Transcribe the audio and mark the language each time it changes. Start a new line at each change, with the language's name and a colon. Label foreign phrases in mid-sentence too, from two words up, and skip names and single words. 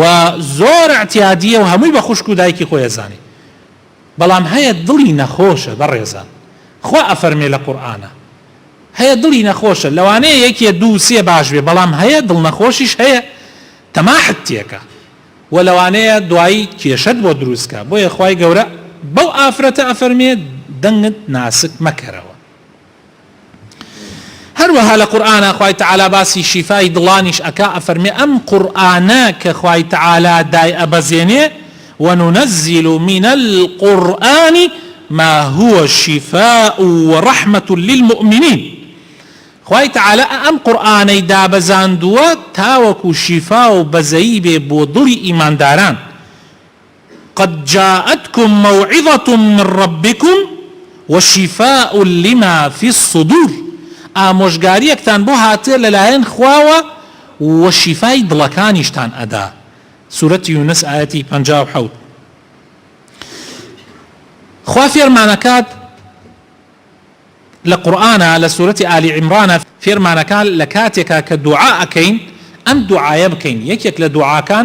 Central Kurdish: زۆر اعتیادیە و هەمووی بە خوشک و دایکی خۆی ئەزانێ بەڵام هەیە دڵی نەخۆشە بەڕێزان خوا ئەفەرمێ لە قورئانە هەیە دڵی نەخۆشە لەوانەیە یەکێ دوو سێ باش بێ بەڵام هەیە دڵ نەخۆشیش هەیە تەماحت تێکە و لەوانەیە دوایی کێشەت بۆ دروستکە بۆیە خوای گەورە بەو ئافرەتە ئەفەرمێ دەنگت ناسک مەکەرەوە هەروەها لە قورئانە خوای تەعالا باسی شیفای دڵانیش ئەکا ئەفەرمێ ئەم قورئانە کە خوای تەعالا دای ئەبەزێنێ
Arabic: وننزل من القرآن ما هو شفاء ورحمة للمؤمنين خوای
Central Kurdish: تەعالا ئەم قورئانەی دابەزاندووە تاوەکو شیفا و بەزەیی بێ بۆ دڵی ئیمانداران
Arabic: قد جاءتكم موعظة من ربكم وشفاء لما في الصدور
Central Kurdish: ئامۆژگاریەکتان بۆ هاتێ لەلایەن خواوە و شیفای دڵەکانیشتان ئەدا سوورەتی یونس ئایەتی 57 خوا فێرمانەکات لە قورئانە لە سوورەتی ئالی عیمرانە فێرمانەکان لە کاتێکا کە دوعا ئەکەین ئەم دوعایە بکەین یەکێک لە دوعاکان